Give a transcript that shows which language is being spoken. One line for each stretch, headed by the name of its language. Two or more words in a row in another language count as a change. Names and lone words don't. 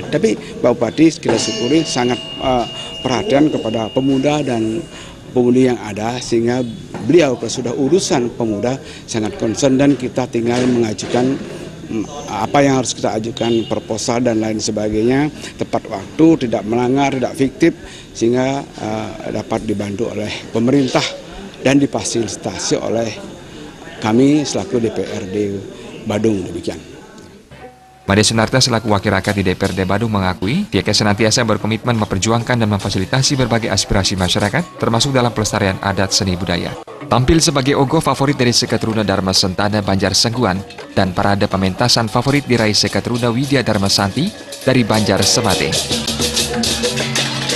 Indonesian: Tapi Pak Bupati kita syukuri sangat perhatian kepada pemuda dan pemudi yang ada, sehingga beliau sudah urusan pemuda sangat concern dan kita tinggal mengajukan apa yang harus kita ajukan, proposal dan lain sebagainya, tepat waktu, tidak melanggar, tidak fiktif, sehingga dapat dibantu oleh pemerintah dan difasilitasi oleh kami selaku DPRD Badung, demikian. Made Sunarta selaku Wakil Rakyat di DPRD Badung mengakui pihaknya senantiasa berkomitmen memperjuangkan dan memfasilitasi berbagai aspirasi masyarakat, termasuk dalam pelestarian adat seni budaya. Tampil sebagai Ogoh favorit dari Seketruda Dharma Sentana Banjar Sengguan dan parade pementasan favorit diraih Seketruda Widya Dharma Santi dari Banjar Semate.